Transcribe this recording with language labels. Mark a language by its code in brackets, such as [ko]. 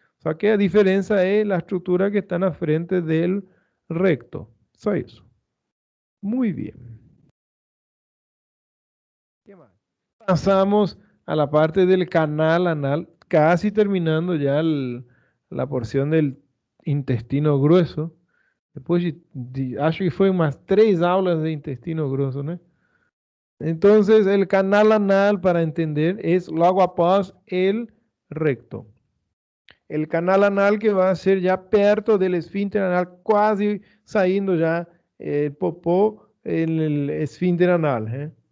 [es] O sea que la diferencia es la estructura que está en la frente del recto. Eso es eso. Muy bien. ¿Qué más? Pasamos a la parte del canal anal, casi terminando ya la porción del intestino grueso. [pt] Depois acho que foi umas 3 aulas de intestino grosso, né? [es] Entonces, el canal anal, para entender, es luego após el recto. El canal anal que va a ser ya perto del esfínter anal, casi saliendo ya el popó en el esfínter anal, ¿eh?